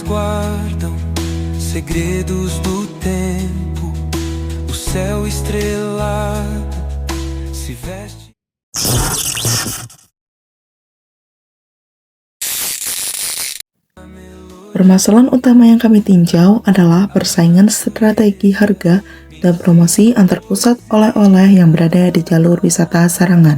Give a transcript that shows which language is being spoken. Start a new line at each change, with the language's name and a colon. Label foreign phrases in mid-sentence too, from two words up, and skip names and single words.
Portuguese: guardam segredos do tempo, o céu estrelado se veste.
Indonesian: Permasalahan utama yang kami tinjau adalah persaingan strategi harga dan promosi antar pusat oleh-oleh yang berada di jalur wisata Sarangan.